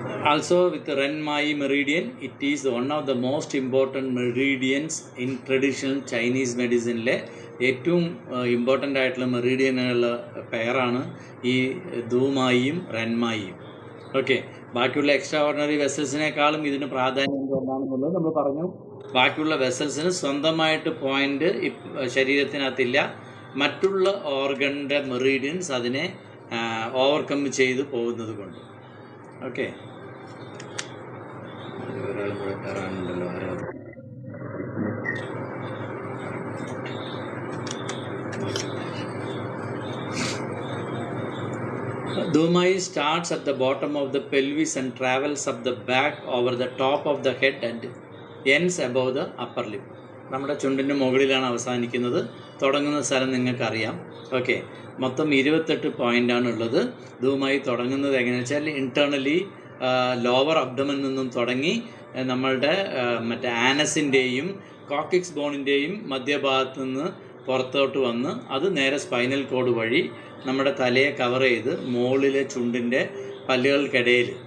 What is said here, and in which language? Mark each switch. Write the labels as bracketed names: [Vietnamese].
[English] Also with Renmai meridian, it is one of the most important meridians in traditional Chinese medicine. [Malayalam] ഏറ്റവും important ആയിട്ടുള്ള മെറിഡിയനുള്ള പെയറാണ് ഈ ധൂമായിയും റെൻമായിയും. ബാക്കിയുള്ള extra ordinary വെസൽസിനേക്കാളും ഇതിന് പ്രാധാന്യം എന്താണെന്നുള്ളത് നമ്മൾ പറഞ്ഞു. ബാക്കിയുള്ള വെസൽസിന് സ്വന്തമായിട്ട് പോയിൻ്റ് ശരീരത്തിനകത്തില്ല. മറ്റുള്ള ഓർഗൻ്റെ മെറിഡിയൻസ് അതിനെ ഓവർകം ചെയ്ത് പോകുന്നത് കൊണ്ട്. ഒരാളും കൂടെ കയറാനുണ്ടല്ലോ. [English] Dhumai starts at the bottom of the pelvis and travels up the back over the top of the head and ends above the upper lip. [Malayalam] നമ്മുടെ ചുണ്ടിൻ്റെ മുകളിലാണ് അവസാനിക്കുന്നത്. തുടങ്ങുന്ന സ്ഥലം നിങ്ങൾക്കറിയാം. മൊത്തം 28 പോയിൻ്റാണ് ഉള്ളത്. ധൂമായി തുടങ്ങുന്നത് എങ്ങനെയാണെന്ന് വെച്ചാൽ ഇൻറ്റേർണലി ലോവർ അബ്ഡമനിൽ നിന്നും തുടങ്ങി നമ്മളുടെ ആനസിൻ്റെയും കോക്സിക്സ് ബോണിൻ്റെയും മധ്യഭാഗത്തു നിന്ന് പുറത്തോട്ട് വന്ന് അത് നേരെ സ്പൈനൽ കോഡ് വഴി നമ്മുടെ തലയെ കവർ ചെയ്ത് മുകളിലെ ചുണ്ടിൻ്റെ പല്ലുകൾക്കിടയിൽ